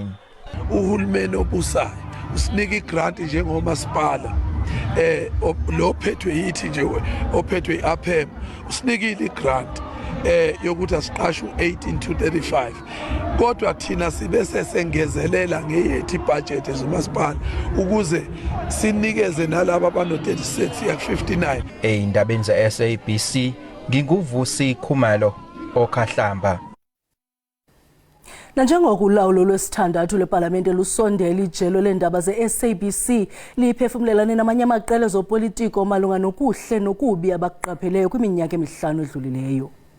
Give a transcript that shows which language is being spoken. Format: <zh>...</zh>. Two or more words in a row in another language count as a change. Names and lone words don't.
<zu>Uhulumeni obusayo usinika igrant njengomasipala lo phethwe yithi nje ophethwe iAphemo usinikile igrant yokuthi asiqashe u-18 to 35 kodwa thina sibe sesengezelela ngeyethi budget ezomasipala ukuze sinikeze nalabo abano-36 ya 59. Ey'ndabeni za-SABC nginguVusi Khumalo okhahlamba.</zu> <xh>Nanjengoku ulawulo lwesithandathu leParlamente lusondela ijelo leendaba ze-SABC liphefumlelane namanye amaqela ezopolitiko malunga nokuhle nokubi abakuqapheleyo kwiminyaka emihlanu edlulileyo.</xh>